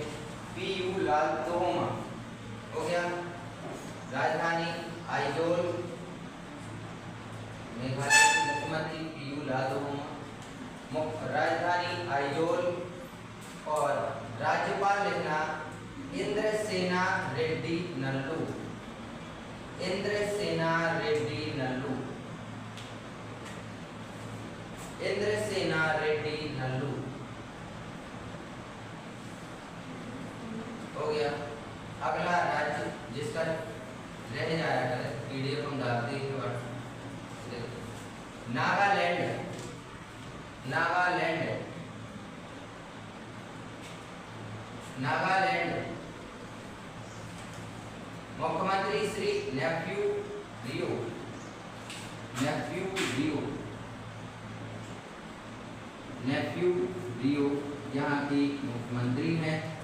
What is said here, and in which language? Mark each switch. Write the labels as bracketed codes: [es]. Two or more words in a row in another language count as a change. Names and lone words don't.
[hi] P.U. लालदुहोमा। हो गया। राजधानी आइजोल। मेघालय के मुख्यमंत्री P.U. लालदुहोमा, राजधानी आइजोल। और राज्यपाल लिखना इंद्रसेना रेड्डी नल्लू। इंद्रसेना रेड्डी नल्लू। इंद्रसेना रेड्डी नल्लू। हो गया। अगला राज्य जिसका रह जाया करे, PDF हम डालते हैं। नागालैंड। मुख्यमंत्री श्री नेफ्यू रियो यहाँ की मुख्यमंत्री हैं।